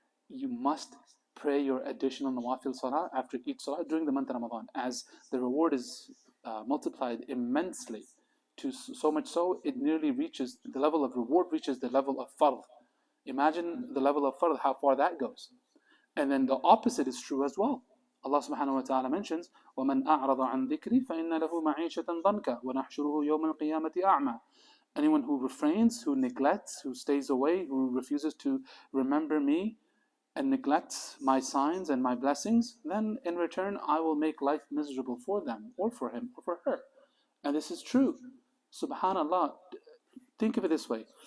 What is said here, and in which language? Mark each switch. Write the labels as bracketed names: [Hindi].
[English] You must pray your additional nawafil salah after each salah during the month of Ramadan, as the reward is multiplied immensely, to so much so it nearly reaches the level of reward, reaches the level of fard. Imagine the level of fard, how far that goes. And then the opposite is true as well. [Arabic] Allah subhanahu wa ta'ala mentions, وَمَنْ أَعْرَضَ عَنْ ذِكْرِي فَإِنَّ لَهُ مَعِيشَةً ضَنْكَ وَنَحْشُرُهُ يَوْمَ الْقِيَامَةِ أَعْمَى. [English] Anyone who refrains, who neglects, who stays away, who refuses to remember me and neglects my signs and my blessings, then in return I will make life miserable for them, or for him, or for her. And this is true. Subhanallah. Think of it this way.